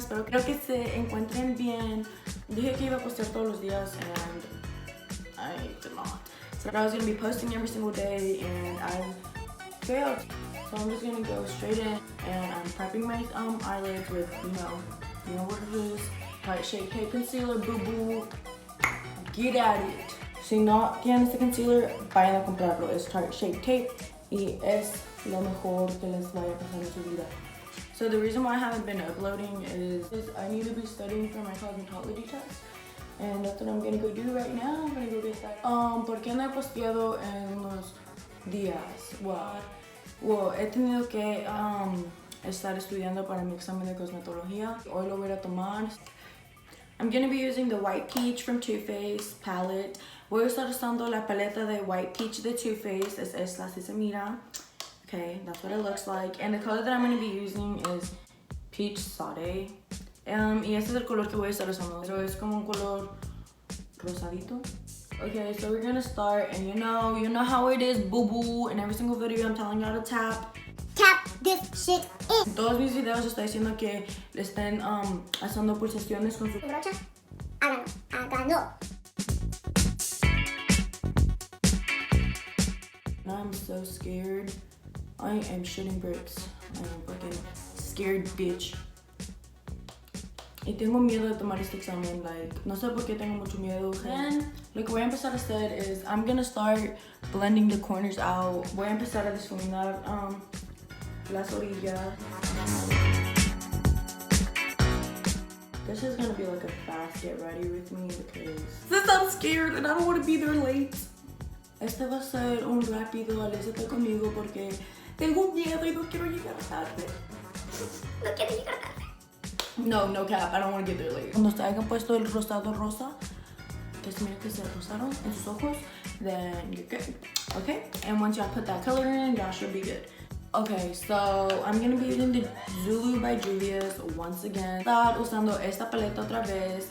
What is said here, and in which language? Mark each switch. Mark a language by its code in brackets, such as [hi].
[es] Creo que se encuentren bien. Dije que iba a postear todos los días [en] and I did not. So I was going to be posting every single day and I failed. So I'm just going to go straight in and I'm prepping my eyelids with, you know what it is. Heart Shape Tape Concealer, boo-boo. Get at it. [es] Si no tienen este concealer, vayan a comprarlo. Es Heart Shape Tape y es lo mejor que les vaya a pasar en su vida. [en] So the reason why I haven't been uploading is I need to be studying for my cosmetology test. And that's what I'm gonna go do right now. I'm gonna go get that. [es] ¿Por qué no he posteado en los días? Well, he tenido que estar estudiando para mi examen de cosmetología. Hoy lo voy a tomar. [en] I'm gonna be using the White Peach from Too Faced palette. [es] Voy a estar usando la paleta de White Peach de Too Faced. Es esta, si se mira. [en] Okay, that's what it looks like. And the color that I'm gonna be using is Peach Sauté. [es] Y este es el color que voy a estar usando. So es como un color rosadito. [en] Okay, so we're gonna start, and you know how it is, boo-boo. In every single video, I'm telling you how to tap this shit in. [es] En todos mis videos estoy diciendo que le estén haciendo pulsaciones con su brocha. Háganlo. [en] I'm so scared. I am shitting bricks. I am fucking scared bitch. [es] Y tengo miedo de tomar este examen, no sé por qué tengo mucho miedo. [en] Then, [es] lo que voy a empezar a hacer [en] is I'm gonna start blending the corners out. [es] Voy a empezar a difuminar las orillas. [en] This is gonna be like a fast get ready with me because since I'm scared and I don't want to be there late. [es] Este va a ser un rápido, alésate conmigo porque tengo miedo y no quiero llegar tarde. No quiero llegar tarde. [en] No cap, I don't want to get there late. [es] Cuando se hayan puesto el rosado rosa, que se mira que se rosaron en sus ojos, [en] then you're good. Okay? And once y'all put that color in, y'all should be good. Okay, so I'm gonna be using the Zulu by Juvia's once again. [es] Estar usando esta paleta otra vez.